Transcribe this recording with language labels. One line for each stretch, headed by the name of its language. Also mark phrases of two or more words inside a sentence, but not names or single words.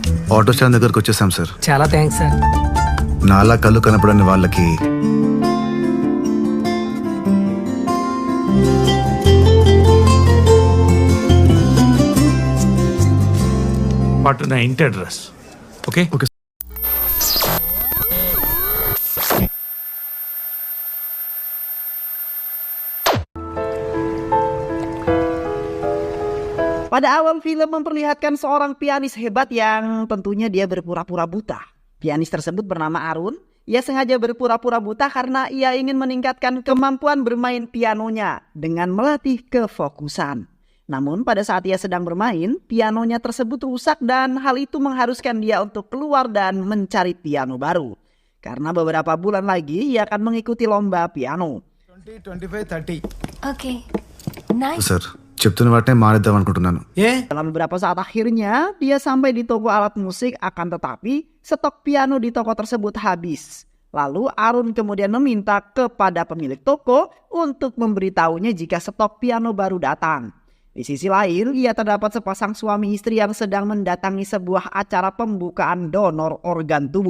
English: auto stand
Telugu: దగ్గరకు వచ్చేసాం సార్. చాలా థ్యాంక్స్ సార్. నాలా కళ్ళు కనపడని వాళ్ళకి పాటు నా ఇంటి
English: address. okay
Telugu: ఓకే.
Indonesian: Pada awal film memperlihatkan seorang pianis hebat yang tentunya dia berpura-pura buta. Pianis tersebut bernama Arun. Ia sengaja berpura-pura buta karena ia ingin meningkatkan kemampuan bermain pianonya dengan melatih kefokusan. Namun pada saat ia sedang bermain, pianonya tersebut rusak dan hal itu mengharuskan dia untuk keluar dan mencari piano baru. Karena beberapa bulan lagi ia akan mengikuti lomba piano. 20, 25, 30.
English: okay nice.
Telugu: సార్ చెప్తున్న వాటినే మానేద్దాం అనుకుంటున్నాను.
Indonesian: Dalam beberapa saat akhirnya, dia sampai di toko alat musik, akan tetapi stok piano di toko tersebut habis. Lalu Arun kemudian meminta kepada pemilik toko untuk memberitahunya jika stok piano baru datang. Di sisi lain, ia terdapat sepasang suami istri yang sedang mendatangi sebuah acara pembukaan donor organ tubuh.